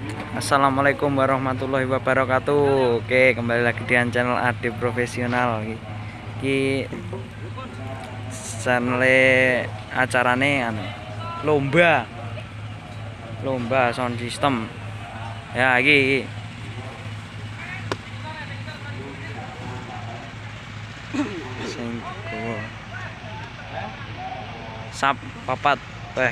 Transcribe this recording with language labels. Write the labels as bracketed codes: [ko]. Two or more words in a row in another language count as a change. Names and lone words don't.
[ar] السلام عليكم ورحمة الله وبركاته. [id] Oke, kembali lagi di channel Ade Profesional. [jv] Iki channel acarane lomba sound system. Ya, iki. Sing sap papat teh.